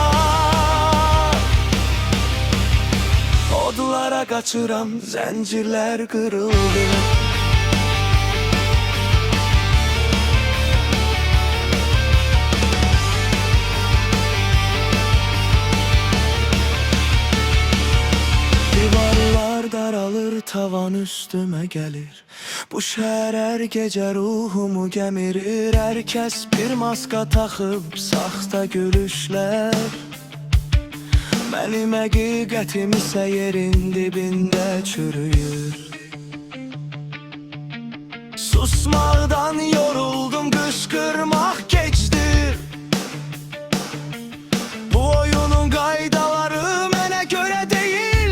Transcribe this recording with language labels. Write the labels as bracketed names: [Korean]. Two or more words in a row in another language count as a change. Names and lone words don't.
[Azerbaijani] Odlara qaçıram, zəncirlər qırıldı. Divarlar daralır, [Turkish] tavan üstüme gelir. Bu şehir her gece ruhumu gemirir. Herkes bir maska takıp saxta gülüşler. [Azerbaijani] Benim həqiqətim isə yerin dibində çürüyür. Susmaqdan yoruldum, qışqırmaq keçdir. Bu oyunun qaydaları mənə görə deyil.